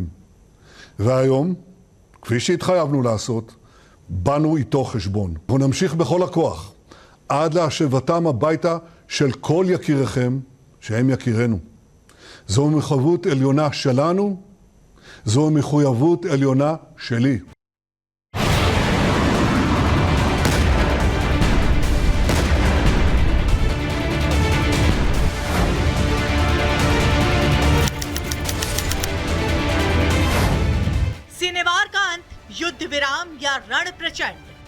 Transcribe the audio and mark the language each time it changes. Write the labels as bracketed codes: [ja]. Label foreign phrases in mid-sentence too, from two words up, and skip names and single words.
[he] והיום, כפי שהתחייבנו לעשות, באנו איתו חשבון. ונמשיך בכל הכוח עד להשבתם הביתה של כל יקיריכם שהם יקירנו. זו מחויבות עליונה שלנו, זו מחויבות עליונה שלי. [hi] सिनेवार का अंत, युद्ध विराम या रण प्रचंड।